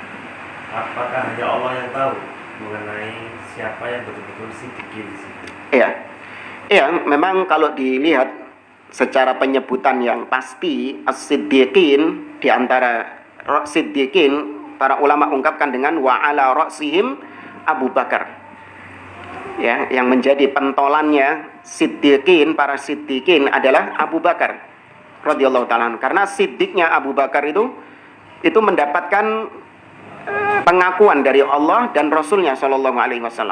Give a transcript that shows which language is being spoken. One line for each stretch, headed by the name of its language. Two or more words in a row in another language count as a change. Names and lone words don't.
Indonesian: Apakah hanya Allah yang tahu mengenai siapa yang betul-betul siddiqin di situ? Iya, memang kalau dilihat secara penyebutan yang pasti, as-siddiqin, di antara siddiqin, para ulama ungkapkan dengan
Arabic: وعلى رأسهم أبو بكر.
Indonesian: Ya, yang menjadi pentolannya siddiqin, para siddiqin adalah Abu Bakar
Arabic: رضي الله تعالى.
Indonesian: Karena siddiqnya Abu Bakar itu mendapatkan pengakuan dari Allah dan Rasulnya
Arabic: صلى الله عليه وسلم.